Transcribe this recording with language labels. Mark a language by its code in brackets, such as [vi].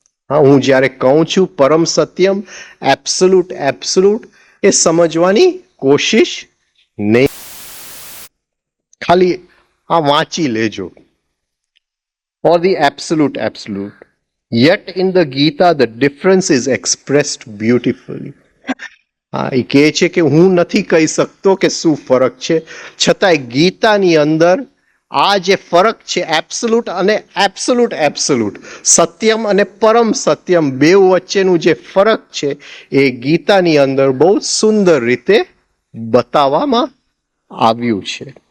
[gu] હા, હું જ્યારે કહું છું પરમ સત્યમ, એબ્સોલ્યુટ એબ્સોલ્યુટ, એ સમજવાની કોશિશ નહીં, ખાલી આ વાંચી લેજો. [en] Or the absolute absolute. Yet in the Gita the difference is expressed beautifully. [gu] હા, એ કહે છે કે હું નથી કહી શકતો કે શું ફરક છે, છતાંય ગીતાની અંદર આ જે ફરક છે એબ્સોલ્યુટ અને એબ્સોલ્યુટ એબ્સોલ્યુટ, સત્યમ અને પરમ સત્યમ, બેઉ વચ્ચેનું જે ફરક છે એ ગીતાની અંદર બહુ સુંદર રીતે બતાવવામાં આવ્યું છે.